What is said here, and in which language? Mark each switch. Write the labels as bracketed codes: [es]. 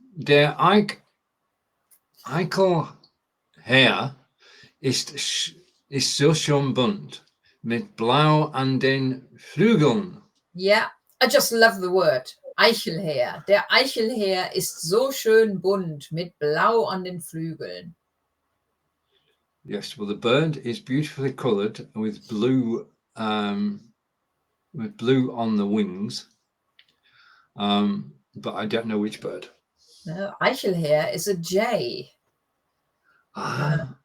[de] Der Eichelhäher ist so schön bunt mit Blau an den Flügeln. [en] Yeah, I just love the word. [de] Eichelhäher. Der Eichelhäher ist so schön bunt mit Blau an den Flügeln. [en] Yes, well, the bird is beautifully coloured with blue on the wings, but I don't know which bird. No, Eichelhäher is a jay. Ah.